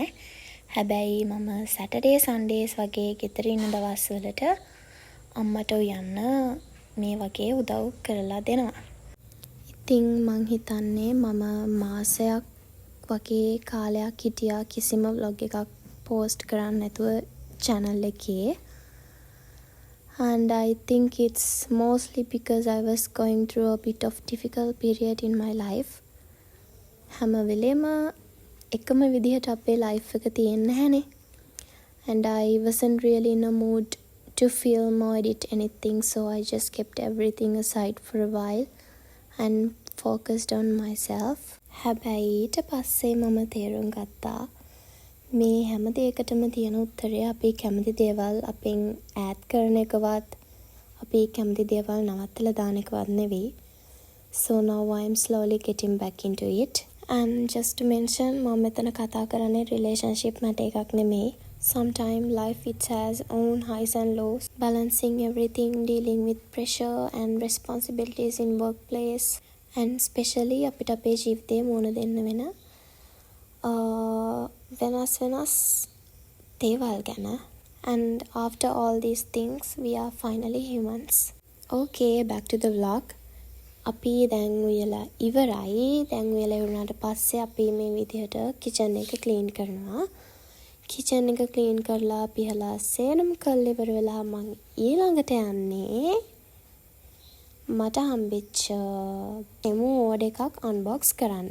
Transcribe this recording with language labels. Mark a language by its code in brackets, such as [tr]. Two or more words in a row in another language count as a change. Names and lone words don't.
[si] හැබැයි මම [en] Saturdays Sundays [si] වගේ ගෙදර ඉන්න දවස් වලට අම්මට උයන්න මේ වගේ උදව් කරලා දෙනවා. ඉතින් මං හිතන්නේ මම මාසයක් වගේ කාලයක් හිටියා කිසිම vlog එකක් post කරන්න නැතුව channel එකේ. [en] And I think it's mostly because I was going through a bit of difficult period in my life. [si] හැම වෙලේම එකම විදිහට අපේ life එක තියෙන්නේ නැහනේ. [en] And I wasn't really in a mood to film or edit anything, so I just kept everything aside for a while and focused on myself. [si] හැබැයි ඊට පස්සේ මම තේරුම් ගත්තා මේ හැම දෙයකටම තියෙන උත්තරය අපි කැමති දේවල් අපෙන් ඈඩ් කරන එකවත් අපි කැමති දේවල් නවත්තලා දාන එකවත් නෙවෙයි. [en] So now I am slowly getting back into it. And just to mention [si] මම මෙතන කතා කරන්නේ relationship මත එකක් නෙමෙයි. [en] Sometimes life it has own highs and lows, balancing everything, dealing with pressure and responsibilities in workplace, and especially [si] අපිට අපේ ජීවිතේ මුණ දෙන්න වෙන වෙනස් දේවල් ගැන. [en] And after all these things we are finally humans. Okay, back to the vlog. [si] අපි දැන් උයලා ඉවරයි. දැන් උයලා ඉවරනාට පස්සේ අපි මේ විදිහට කිචන් එක ක්ලීන් කරනවා. කිචන් එක ක්ලීන් කරලා පිහලා සේරම කරලා ඉවර වෙලා මම ඊළඟට යන්නේ මට හම්බෙච්ච ටෙමු ඕඩර් එකක් අන්බොක්ස් කරන්න.